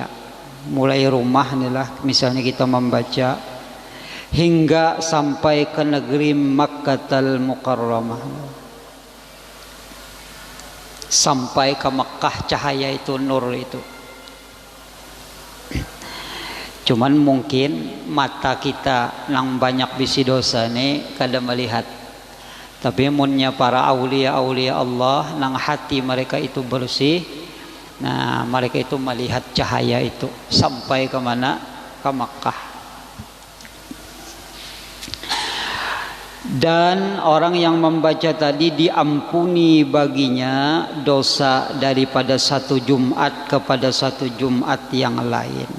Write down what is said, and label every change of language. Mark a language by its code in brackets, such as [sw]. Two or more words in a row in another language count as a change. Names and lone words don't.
[bjn] Mulai rumah inilah misalnya kita membaca hingga sampai ke negeri Makkatul Mukarramah, sampai ke Mekah, cahaya itu, nur itu. Cuman mungkin mata kita nang banyak bisi dosa nih kada melihat. Tapi munnya para aulia Allah nang hati mereka itu bersih, nah mereka itu melihat cahaya itu sampai ke mana? Ke Makkah. Dan orang yang membaca tadi diampuni baginya dosa daripada satu Jumat kepada satu Jumat yang lain.